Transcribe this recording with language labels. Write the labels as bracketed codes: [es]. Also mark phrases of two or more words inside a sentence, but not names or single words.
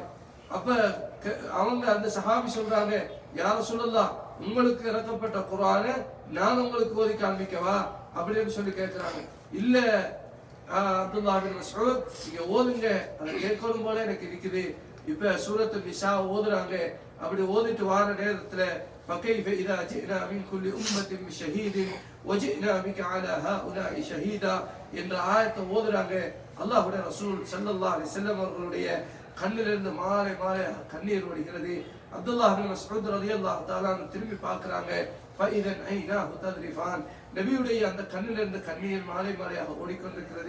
[ta] அப்ப அவங்க அந்த சஹாபி சொல்றாங்க, [ar] يا رسول الله, [ta] உங்களுக்கு இறக்கப்பட்ட குர்ஆனை நான் உங்களுக்கு ஓதி காண்பிக்கவா அப்படின்னு சொல்லி கேட்கிறாங்க. இல்ல அப்துல்லாஹ் பின் மஸ்ஊத், நீங்க ஓதுங்க, அதை கேட்கணும் போல எனக்கு இருக்குது. இப்ப சூரத்துல் நிசா ஓதுறாங்க. அப்படி ஓதிட்டு வார நேரத்துல [ar] فكيف إذا جئنا من كل أمة بشهيد وجئنا بك على هؤلاء شهيدا [ta] என்ற ஆயத்தை ஓதுறாங்க. அல்லாஹ்வுடைய ரசூல் [ar] صلى الله عليه وسلم [ta] அவர்களுடைய கண்ணிலிருந்து மாலை மாலை கண்ணீர் வடிகிறது. அப்துல்லாஹ் பின் மஸ்ஊத் [ar] رضي الله تعالى [ta] திரும்பி பார்க்கறாங்க. [ar] فإذا عيناه تذرفان, [ta] நபியுடைய அந்த கண்ணிலிருந்து கண்ணீர் மாலை மாலையாக ஓடிக்கொண்டிருக்கிறது.